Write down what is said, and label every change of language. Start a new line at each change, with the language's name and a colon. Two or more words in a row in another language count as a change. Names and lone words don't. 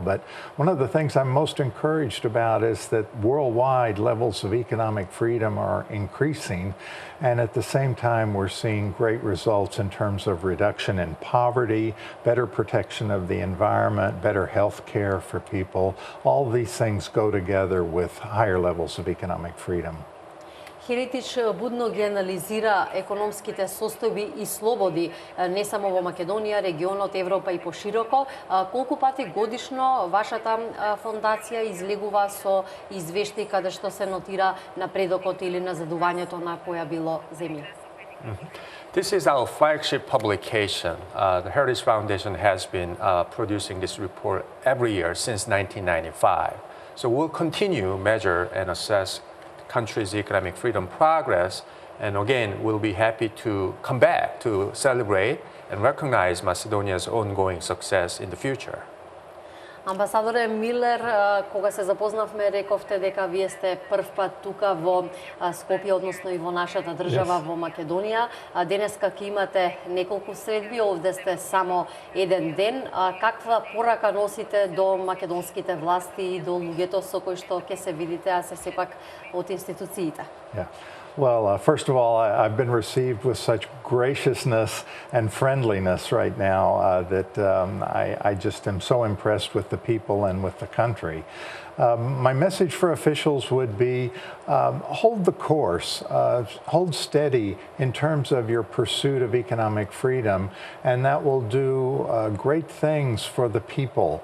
English: But one of the things I'm most encouraged about is that worldwide levels of economic freedom are increasing. And at the same time, we're seeing great results in terms of reduction in poverty, better protection of the environment, better health care for people. All these things go together with higher levels of economic freedom.
Macedonian: Херитич будно ги анализира економските состојби и слободи не само во Македонија, регионот, Европа и пошироко. Колку пати годишно вашата фондација излегува со извештаи каде што се нотира напредокот или назадувањето на која било земја?
English: This is our flagship publication. The Heritage Foundation has been producing this report every year since 1995. So we'll continue measure and assess country's economic freedom progress, and again, we'll be happy to come back to celebrate and recognize Macedonia's ongoing success in the future.
Macedonian: Амбасадоре Милер, кога се запознавме, рековте дека вие сте прв пат тука во Скопје, односно и во нашата држава, во Македонија. Денеска ќе имате неколку средби, овде сте само еден ден. Каква порака носите до македонските власти и до луѓето со кои што ќе се видите, а се сепак од институциите?
English: Well, first of all, I've been received with such graciousness and friendliness right now that I just am so impressed with the people and with the country. My message for officials would be hold the course, hold steady in terms of your pursuit of economic freedom, and that will do great things for the people.